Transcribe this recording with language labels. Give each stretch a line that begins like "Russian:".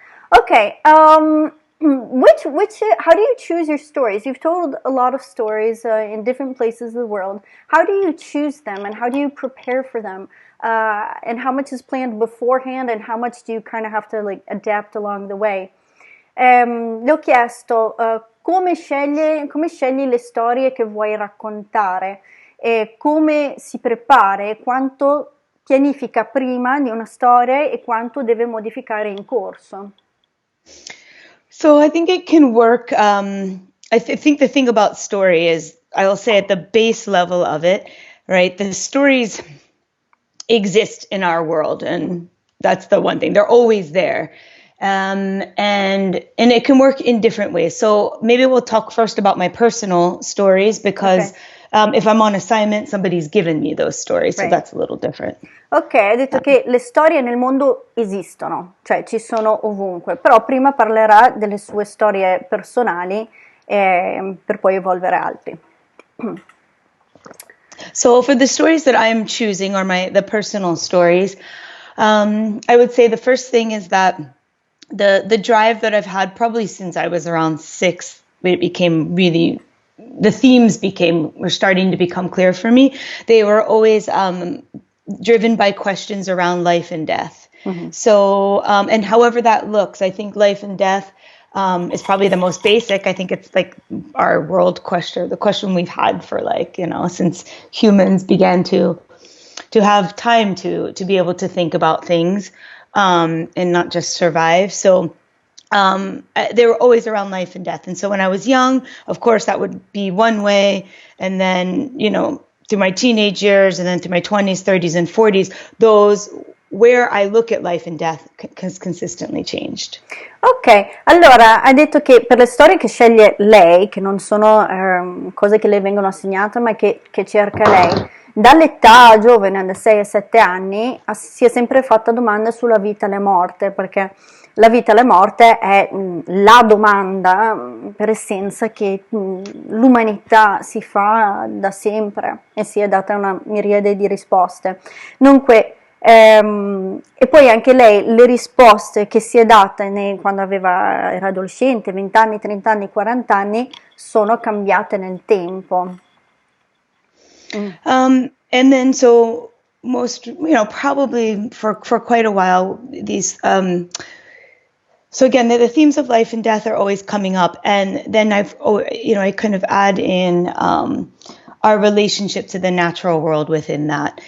English: Ok, how do you choose your stories? You've told a lot of stories in different places of the world. How do you choose them and how do you prepare for them? And how much is planned beforehand and how much do you kind of have to adapt along the way?
Italian: Le ho chiesto come scegli le storie che vuoi raccontare e come si prepara e quanto pianifica prima di una storia e quanto deve modificare in corso.
English: So I think it can work. I think the thing about story is, I will say at the base level of it, right? The stories exist in our world, and that's the one thing. They're always there. And it can work in different ways. So maybe we'll talk first about my personal stories, because if I'm on assignment, somebody's given me those stories, so that's a little different.
Italian: Ok, hai detto che le storie nel mondo esistono, cioè ci sono ovunque, però prima parlerà delle sue storie personali per poi evolvere altri.
English: So for the stories that I'm choosing, or the personal stories, I would say the first thing is that the drive that I've had probably since I was around 6, it became really, the themes were starting to become clear for me. They were always driven by questions around life and death. So, and however that looks, I think life and death is probably the most basic. I think it's like our world question, the question we've had for since humans began to have time to be able to think about things. And not just survive. So they were always around life and death. And so when I was young, of course, that would be one way. And then, through my teenage years, and then through my 20s, 30s, and 40s, where I look at life and death has consistently changed.
Italian: Ok, allora hai detto che per le storie che sceglie lei, che non sono cose che le vengono assegnate, ma che cerca lei, dall'età giovane, da 6 a 7 anni, si è sempre fatta domande sulla vita e la morte, perché la vita e la morte è la domanda per essenza che l'umanità si fa da sempre e si è data una miriade di risposte. Dunque, e poi anche lei le risposte che si è data quando era adolescente, 20 anni, 30 anni, 40 anni, sono cambiate nel tempo.
English: And then so most, probably for quite a while, these, so again, the themes of life and death are always coming up. And then I kind of add in our relationship to the natural world within that.